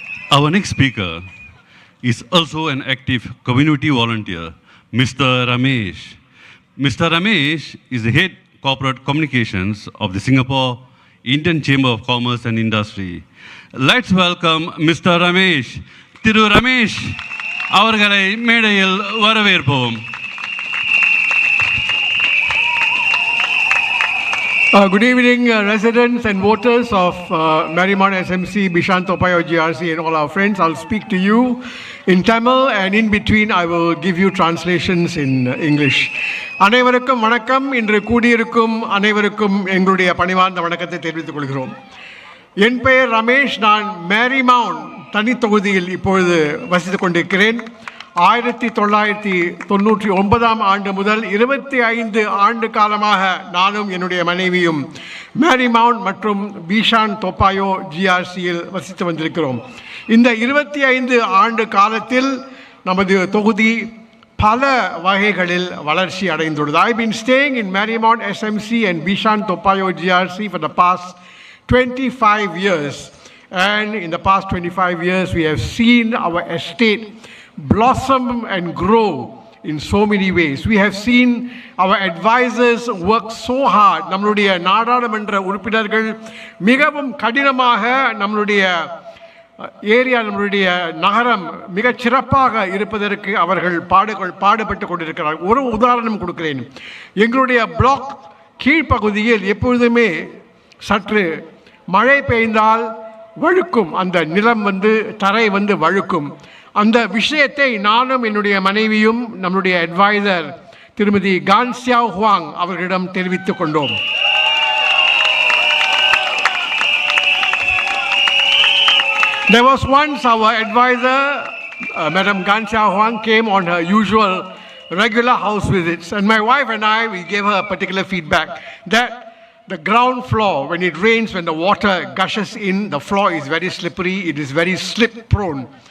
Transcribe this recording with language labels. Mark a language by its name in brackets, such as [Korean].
[English] Our next speaker is also an active community volunteer, Mr. Ramesh. Mr. Ramesh is the head corporate communications of the Singapore Indian Chamber of Commerce and Industry. Let's welcome Mr. Ramesh. [Tamil] Thiru Ramesh அவர்களை மேடையில் வரவேற்போம். [English] Good evening, residents and voters of Marymount SMC, Bishan, Payoh, GRC, and all our friends. I'll speak to you in Tamil, and in between I will give you translations in English. [Tamil] அனைவருக்கும் வணக்கம். இன்று கூடியிருக்கும் அனைவருக்கும் எங்களுடைய பணிவார்ந்த வணக்கத்தை தெரிவித்துக் கொள்கிறோம். என் பெயர் ரமேஷ். நான் மேரிமவுண்ட் தனி தொகுதியில் இப்பொழுது வசித்துக் கொண்டிருக்கிறேன். 1999 ஆண்டு முதல் 25 ஆண்டு காலமாக நானும் என்னுடைய மனைவியும் மேரிமவுண்ட் மற்றும் பீஷான் தொப்பாயோ ஜிஆர்சியில் வசித்து வந்திருக்கிறோம். இந்த 25 ஆண்டு காலத்தில் நமது தொகுதி பல வகைகளில் வளர்ச்சி அடைந்துள்ளது. [English] I've been staying in Marymount SMC and Bishan Topayo GRC for the past 25 years. And in the past 25 years, we have seen our estate blossom and grow in so many ways. We have seen our advisors work so hard. [Tamil] நம்மளுடைய நாடாளுமன்ற உறுப்பினர்கள் மிகவும் கடினமாக நம்மளுடைய area, நம்மளுடைய நகரம் மிகச் சிறப்பாக இருப்பதற்கு அவர்கள் பாடுபட்டு கொண்டிருக்கிறார்கள். ஒரு உதாரணம் கொடுக்கிறேன். எங்களுடைய பிளாக் கீழ்ப்பகுதியில் எப்பொழுதுமே சற்று மழை பெய்ந்தால் வழுக்கும், அந்த நிலம் தரை வழுக்கும். அந்த விஷயத்தை நானும் என்னுடைய மனைவியும் நம்முடைய அட்வைசர் திருமதி கான்சியாவ் ஹுவாங் அவர்களிடம் தெரிவித்துக் கொண்டோம். [English] There was once our advisor, Madam Ganxiao Huang, came on her usual regular house visits, and my wife and I, we gave her a particular feedback that the ground floor, when it rains, when the water gushes in, the floor is very slippery, it is very slip prone.